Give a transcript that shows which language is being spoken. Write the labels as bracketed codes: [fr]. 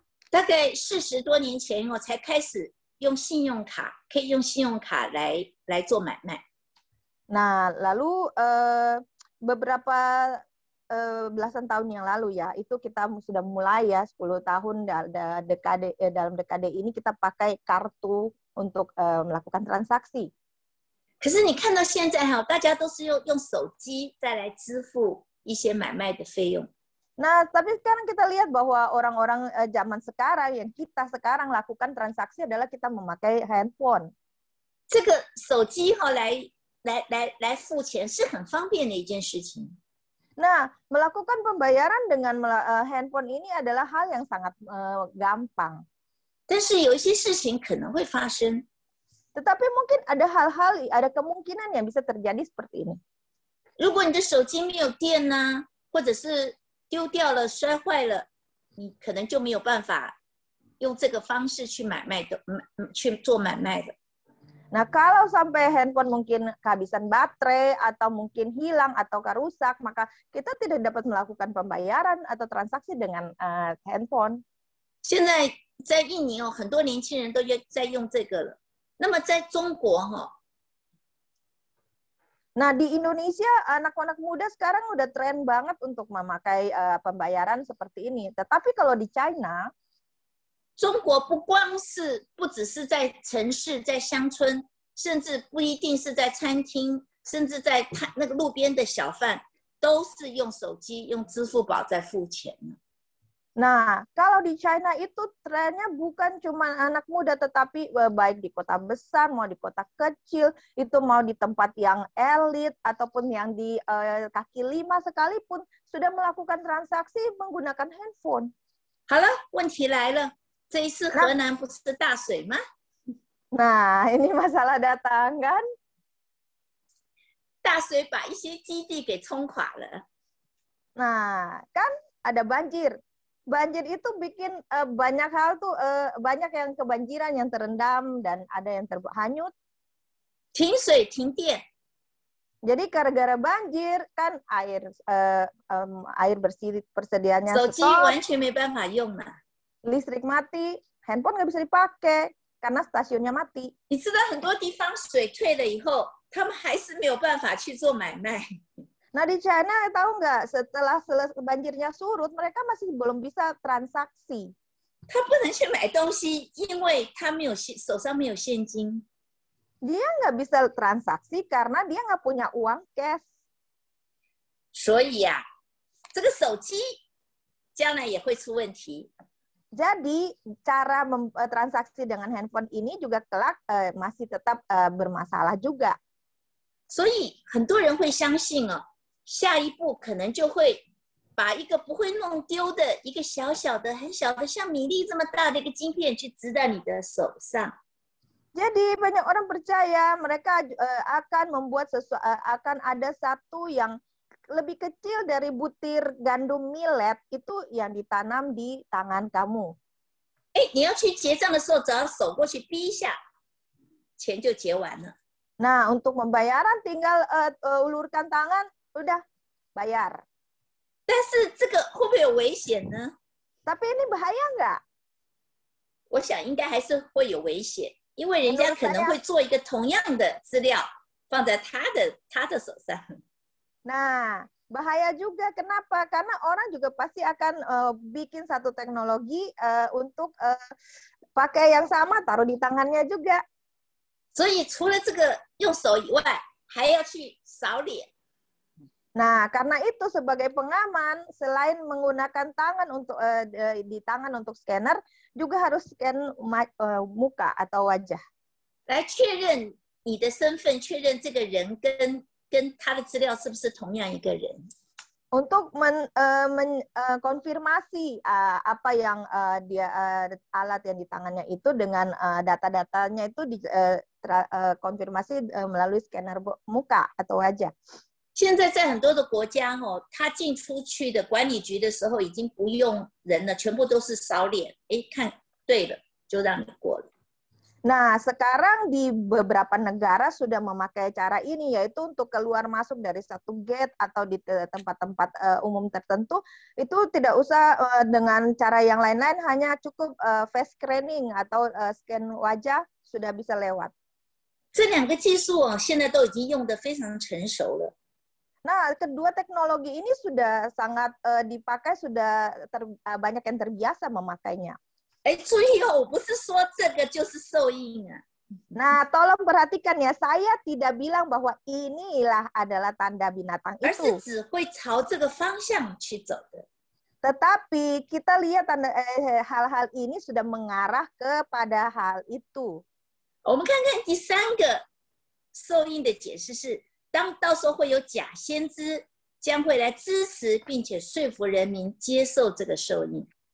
[zh] 大概40多年前我才开始用信用卡，可以用信用卡来做买卖。 [id] Nah, lalu beberapa belasan tahun yang lalu ya, itu kita sudah mulai ya 10 tahun dalam dekade ini kita pakai kartu untuk melakukan transaksi. [zh] 可是你看到现在大家都是用手机再来支付一些买卖的费用。 [id] Nah, tapi sekarang kita lihat bahwa orang-orang zaman sekarang yang kita sekarang lakukan transaksi adalah kita memakai handphone. [zh] 这个手机来付钱是很方便的一件事情。 [id] Nah, melakukan pembayaran dengan handphone ini adalah hal yang sangat gampang. [zh] 但是有一些事情可能会发生。 [id] Tetapi mungkin ada hal-hal, ada kemungkinan yang bisa terjadi seperti ini. [zh] 如果你的手机没有电呢，或者是丢掉了、摔坏了，你可能就没有办法用这个方式去买卖的，去做买卖的。 [id] Nah, kalau sampai handphone mungkin kehabisan baterai atau mungkin hilang atau rusak, maka kita tidak dapat melakukan pembayaran atau transaksi dengan handphone. [zh] 现在在印尼很多年轻人都在用这个了。那么在中国 [id] Nah, di Indonesia anak-anak muda sekarang udah tren banget untuk memakai pembayaran seperti ini. Tetapi kalau di China, [zh] 中国不只是在城市、在乡村，甚至不一定是在餐厅，甚至在那个路边的小贩，都是用手机、用支付宝在付钱。 [id] Nah, kalau di China itu trennya bukan cuma anak muda, tetapi baik di kota besar, mau di kota kecil, itu mau di tempat yang elit, ataupun yang di kaki lima sekalipun, sudah melakukan transaksi menggunakan handphone. [zh] 好了，问题来了，这一次河南不是大水吗？ [id] Nah, ini masalah datang kan? [zh] 大水把一些基地给冲垮了。 [id] Nah, kan ada banjir. Banjir itu bikin banyak hal tuh, banyak yang kebanjiran, yang terendam, dan ada yang terhanyut. [zh] 停水停电。 [id] Jadi gara-gara banjir kan air bersih persediaannya [zh] 手机 [en] stop, [zh] 完全没办法用了。 [id] listrik mati, handphone nggak bisa dipakai karena stasiunnya mati. [zh] 你知道很多地方水退了以后，他们还是没有办法去做买卖。 [id] Nah di China tahu nggak, setelah banjirnya surut, mereka masih belum bisa transaksi. [zh] 他不能去买东西，因为他没有手上没有现金。 [id] Dia nggak bisa transaksi karena dia nggak punya uang cash. [zh] 所以呀，这个手机将来也会出问题。 [id] Jadi cara transaksi dengan handphone ini juga kelak masih tetap bermasalah juga. [zh] 所以很多人会相信下一步可能就会把一个不会弄丢的一个小小的、很小的，像米粒这么大的一个晶片去植在你的手上。 [id] Jadi banyak orang percaya mereka akan membuat akan ada satu yang lebih kecil dari butir gandum millet itu yang ditanam di tangan kamu. [zh] 你要去结账的时候，只要手过去逼一下，钱就结完了。 [id] Nah, untuk pembayaran tinggal ulurkan tangan, udah bayar. [zh] 但是这个会不会有危险呢？ [id] Tapi ini bahaya nggak? [zh] 我想应该还是会有危险，因为人家可能会做一个同样的资料放在他的手上。 [id] Nah, bahaya juga. Kenapa? Karena orang juga pasti akan bikin satu teknologi untuk pakai yang sama, taruh di tangannya juga. [zh] 所以除了这个用手以外，还要去扫脸。 [id] Nah, karena itu sebagai pengaman, selain menggunakan tangan untuk di tangan untuk scanner, juga harus scan muka atau wajah. [zh] 来确认你的身份，确认这个人跟他的资料是不是同样一个人。 [id] Untuk konfirmasi apa yang alat yang di tangannya itu dengan data-datanya itu konfirmasi melalui scanner muka atau wajah. [zh] 现在在很多的国家他进出去的管理局的时候已经不用人了，全部都是扫脸，看对了就让你过了。 [id] Nah, sekarang di beberapa negara sudah memakai cara ini, yaitu untuk keluar masuk dari satu gate atau di tempat-tempat umum tertentu, itu tidak usah dengan cara yang lain-lain, hanya cukup face scanning atau scan wajah sudah bisa lewat. [zh] 这两个技术现在都已经用得非常成熟了。 [id] Nah, kedua teknologi ini sudah sangat dipakai, sudah banyak yang terbiasa memakainya. [zh] 注意我不是说这个就是受益啊。 [id] Nah, tolong perhatikan ya, saya tidak bilang bahwa inilah adalah tanda binatang [zh] 而 [id] itu. [zh] 是只会朝这个方向去走的。 [id] Tetapi kita lihat hal-hal ini sudah mengarah kepada hal itu. [zh] 我们看看第三个受益的解释是，当到时候会有假先知将会来支持并且说服人民接受这个受益。